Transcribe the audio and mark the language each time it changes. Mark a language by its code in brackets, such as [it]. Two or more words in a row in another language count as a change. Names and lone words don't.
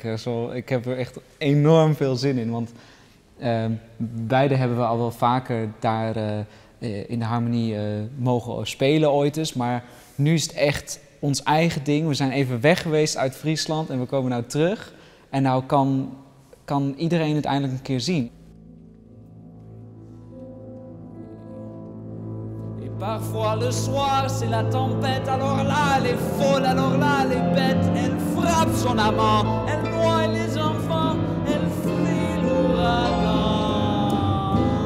[nl] Ik heb er echt enorm veel zin in, want beide hebben we al wel vaker daar in de harmonie mogen spelen ooit eens. Maar nu is het echt ons eigen ding. We zijn even weg geweest uit Friesland en we komen nou terug. En nou kan iedereen het eindelijk een keer zien. [fr] Parfois le soir c'est la tempête, alors là elle est folle, alors là elle est bête, elle frappe son amant, elle noie les enfants, elle fuit l'ouragan.